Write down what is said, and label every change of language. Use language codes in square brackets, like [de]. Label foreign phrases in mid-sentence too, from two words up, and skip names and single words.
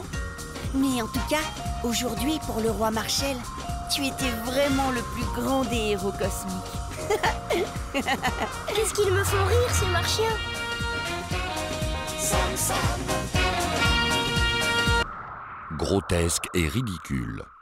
[fr] Mais en tout cas, aujourd'hui, pour le roi Marshall, tu étais vraiment le plus grand des héros cosmiques. Qu'est-ce qu'ils me font rire, ces marchiens? Sam Sam. Grotesque et ridicule.